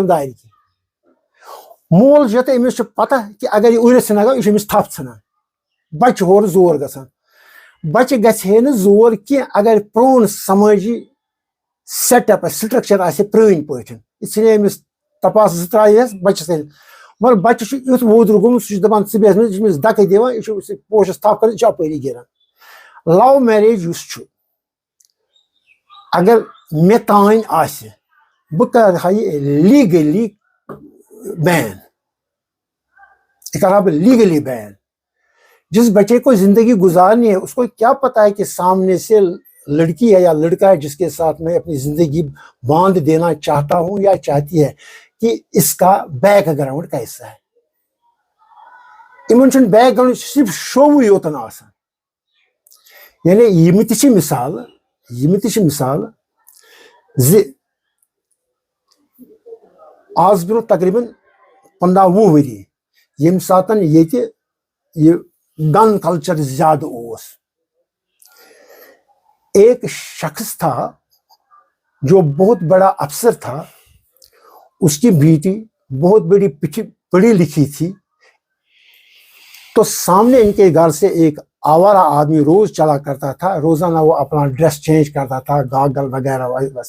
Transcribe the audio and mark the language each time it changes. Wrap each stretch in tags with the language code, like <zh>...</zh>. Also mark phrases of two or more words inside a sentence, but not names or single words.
<ks>دِمہٕ دارِ کینٛہہ مول چھُ تہٕ أمِس چھُ پتہ کہِ اگر یہِ اُرِتھ ژھٕنان یہِ چھُ أمِس تھپھ ژھٕنان بچہِ چھُ ہورٕ زور گژھان بچہِ گژھِ ہے نہٕ زور کینٛہہ اگر پرٛون سمٲجی</ks> <en>set up</en> <ks>آسہِ سٹرکچر آسہِ پرٛٲنۍ پٲٹھۍ یہِ ژھٕنہِ أمِس تپاسہٕ زٕ ترٛایہس بچس سۭتۍ مگر بچہِ چھُ یُتھ وودُر گوٚمُت سُہ چھُ دپان ژٕ بیٚہہ منٛز یہِ چھُ أمِس دکہٕ دِوان یہِ چھُ پوشس تھپھ کران یہِ چھُ اپٲری گِران</ks> <en>love marriage</en> <ks>یُس چھُ اگر مےٚ تانۍ آسہِ بہٕ کرٕ ہا یہِ</ks> <en>legally ban</en> <ks>یہ کرا بہٕ</ks> <en>legally ban</en> <ur>جس بچے کو زندگی گزارنی ہے اس کو کیا پتا ہے کہ سامنے سے لڑکی ہے یا لڑکا ہے جس کے ساتھ میں اپنی زندگی باندھ دینا چاہتا ہوں یا چاہتی ہے کہ اس کا بیک گراؤنڈ کیسا ہے</ur> <ks>یِمن چھُنہٕ بیک گراؤنڈ صرف شووٕے یوتن آسان یعنی یِمہٕ تہِ چھِ مِثال زِ آز برونٛہہ تقریٖبن 15-20 ؤری یم ساتن یہ گن کلچر زیادہ اوس.</ks> <ur>ایک شخص تھا جو بہت بڑا افسر تھا, اس کی بیٹی بہت بڑی پڑھی لکھی تھی, تو سامنے ان کے گھر سے ایک آوارہ آدمی روز چلا کرتا تھا, روزانہ وہ اپنا</ur> <en>dress change</en> <ur>کرتا تھا, گاگل وغیرہ ویسے.</ur>